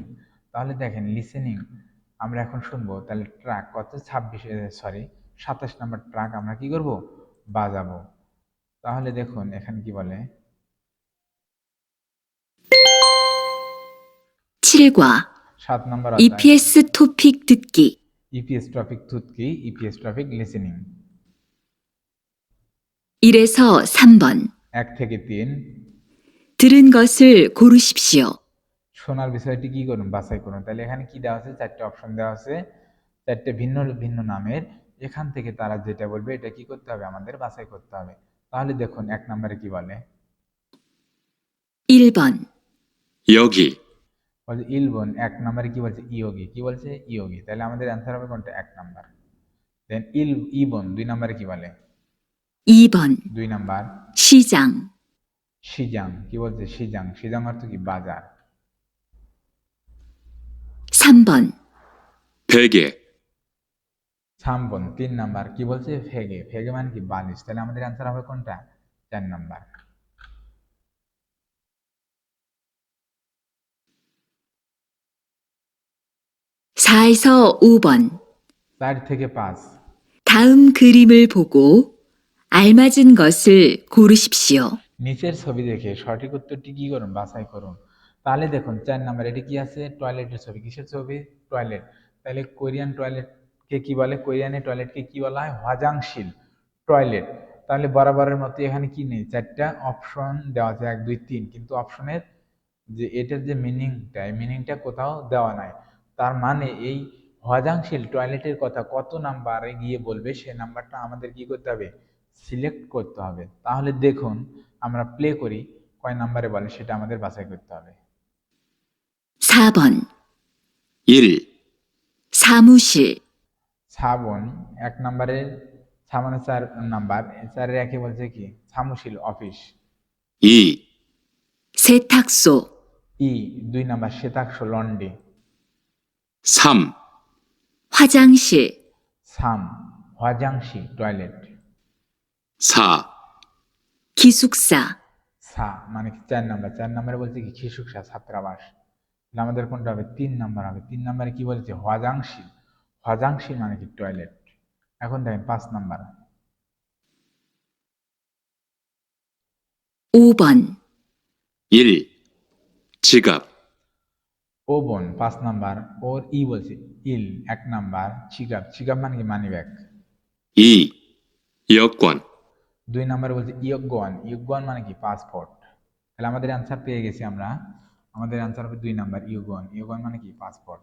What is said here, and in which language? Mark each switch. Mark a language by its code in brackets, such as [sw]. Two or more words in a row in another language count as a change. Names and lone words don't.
[bn] তাহলে দেখেন লিসেনিং আমরা এখন শুনবো। তাহলে ট্রাক কত 27 নাম্বার ট্রাক আমরা কি করব? বাজাবো। তাহলে দেখুন এখানে কি বলে [ko] 7과 [bn] 7 নাম্বার অধ্যায় [ko] EPS 토픽 듣기. [bn] ইপিএস টপিক থুতকি, ইপিএস টপিক লিসেনিং। [ko] 1에서 3번. [bn] 1 থেকে 3 [ko] 들은 것을 고르십시오. [bn] শোনার বিষয়টি কি করুন? বাছাই করুন। তাহলে এখানে কি দেওয়া আছে? 4টে অপশন দেওয়া আছে, 4টে ভিন্ন ভিন্ন নামের। এখান থেকে তারা যেটা বলবে এটা কি করতে হবে? আমাদের বাছাই করতে হবে। তাহলে দেখুন 1 নম্বরে কি বলে? [ko] 1번, 여기, [bn] বলছে ইলবন। 1 নম্বরে কি বলছে? ইয়োগি। কি বলছে? ইয়োগি। তাহলে আমাদের অ্যান্সার হবে কোনটা? 1 নম্বর। দেন ইবন 2 নম্বরে কি বলে? [ko] 2번, [bn] 2 নম্বর [ko] 시장, [bn] সিজাং। কি বলছে? সিজাং। সিজাং অর্থ কি? বাজার। [ko] 3번, 베개, [bn] সামবন 3 নম্বর কি বলছে? ফেগে। ফেগে মানে কি? বালিশ। তাহলে আমাদের অ্যান্সার হবে কোনটা? 4 নম্বর। [ko] 4에서 5번. [bn] 4 থেকে 5 [ko] 다음 그림을 보고 알맞은 것을 고르십시오. [bn] নিচের ছবি দেখে সঠিক উত্তরটি কি করুন? বাছাই করুন। তাহলে দেখুন 4 নম্বর এটি কি আছে? টয়লেটের ছবি। কিসের ছবি? টয়লেট। তাহলে কোরিয়ান টয়লেটকে কি বলে? কোরিয়ানের টয়লেটকে কি বলা হয়? হ্বাজাংশিল টয়লেট। তাহলে বরাবরের মতো এখানে কি নেই? 4টা অপশন দেওয়া আছে, 1 2 3, কিন্তু অপশনের যে এটার যে মিনিংটা, এই মিনিংটা কোথাও দেওয়া নাই। তার মানে এই হ্বাজাংশিল টয়লেটের কথা কত নাম্বারে গিয়ে বলবে সে নাম্বারটা আমাদের কি করতে হবে? সিলেক্ট করতে হবে। তাহলে দেখুন আমরা প্লে করি, কয় নাম্বারে বলে সেটা আমাদের বাছাই করতে হবে। [ko] 4번 1, 사무실 [bn] শ্রাবণ 1 নম্বরে, শ্রাবণের 4 নাম্বার, 4-এর 1-এ বলছে কি সামুশিল অফিস। [ko] 2, 세탁소 [bn] 2 নাম্বার শ্বেতাক্ষ লন্ড্রি। [ko] 3, 화장실 [bn] সাম হজাংশি টয়লেট। [ko] 4, 기숙사 [bn] সা মানে কি 4 নাম্বার, 4 নাম্বারে বলছে কি খিসুকসা ছাত্রাবাস। তাহলে আমাদের কোনটা হবে? 3 নাম্বার হবে। 3 নাম্বারে কি বলেছে? হজাংশি। হজাংশি মানে কি টয়লেট। এখন দেখেন 5 নাম্বার। [ko] 5번 1, 지갑, [bn] ওবন 5 নাম্বার, ওর বলছে ইল 1 নাম্বার, চিগাব চিগাব মানে কি মানি ব্যাগ। [ko] 2, 여권, [bn] 2 নাম্বারে বলছে ইয়গন, ইয়গন মানে কি পাসপোর্ট। তাহলে আমাদের অ্যান্সার পেয়ে গেছি আমরা। আমাদের অ্যান্সার হবে 2 নাম্বার ইয়গন, ইয়গন মানে কি পাসপোর্ট।